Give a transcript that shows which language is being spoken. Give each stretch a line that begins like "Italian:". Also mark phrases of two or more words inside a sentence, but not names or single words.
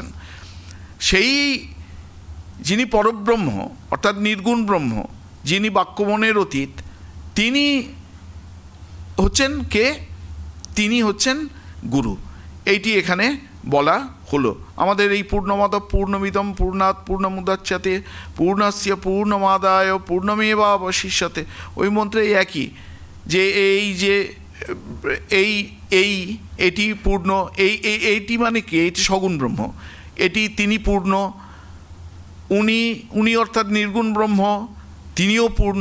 Bangla: সেই যিনি পরব্রহ্ম অর্থাৎ নির্গুণ ব্রহ্ম, যিনি বাক্যমনের অতীত, তিনি হচ্ছেন কে? তিনি হচ্ছেন গুরু। এইটি এখানে বলা হলো। আমাদের এই
Sanskrit: পূর্ণমদ পূর্ণমিদম পূর্ণাৎ পূর্ণমুদচ্যতে পূর্ণস্য পূর্ণমাদায় পূর্ণমেবাবশিষ্যতে,
Bangla: ওই মন্ত্রে একই, যে এটি পূর্ণ, এইটি মানে কি? এটি সগুণ ব্রহ্ম, তিনি পূর্ণ। উনি অর্থাৎ নির্গুণ ব্রহ্ম, তিনিও পূর্ণ।